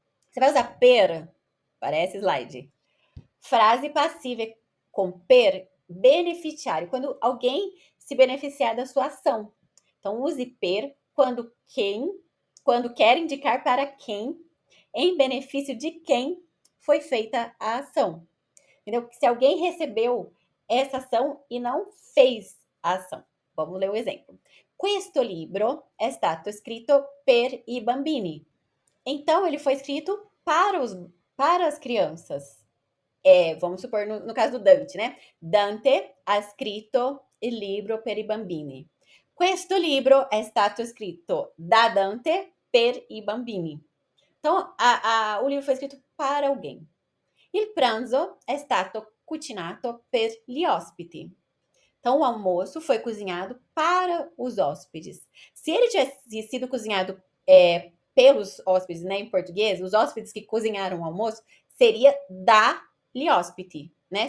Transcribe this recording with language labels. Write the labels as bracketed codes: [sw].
[pt] Você vai usar per, parece slide. Frase passiva com per, beneficiário, quando alguém se beneficiar da sua ação. Então, use per quando quer indicar para quem, em benefício de quem foi feita a ação. Entendeu? Se alguém recebeu essa ação e não fez a ação. Vamos ler o exemplo. [it] Questo libro è stato scritto per i bambini. [pt] Então, ele foi escrito para as crianças. Vamos supor, no caso do Dante, né? [it] Dante ha scritto il libro per i bambini. Questo libro è stato scritto da Dante per i bambini. [pt] Então, o livro foi escrito para alguém. [it] Il pranzo è stato cucinato per gli ospiti. [pt] Então, o almoço foi cozinhado para os hóspedes. Se ele tivesse sido cozinhado pelos hóspedes, né, em português, os hóspedes que cozinharam o almoço, seria [it] da gli ospiti, [pt] né?